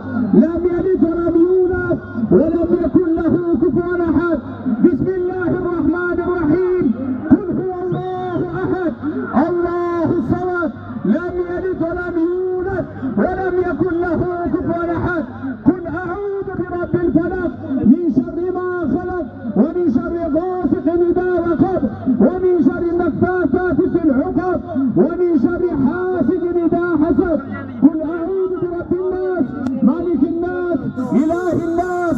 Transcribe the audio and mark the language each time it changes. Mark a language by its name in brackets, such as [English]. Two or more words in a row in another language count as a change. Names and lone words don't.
[Arabic] لم يلد ولم يولد. ولم يكن له كفوا أحد بسم الله الرحمن الرحيم. قل هو الله أحد الله الصمد. لم يلد ولم يولد. ولم يكن له كفوا أحد. قل أعوذ برب الفلق من شر ما خلق. ومن شر غاسق إذا وقب ومن شر النفاثات في العقد. ومن شر حاسد إذا حسد. قل أعوذ برب الناس ملك الناس. إله الناس.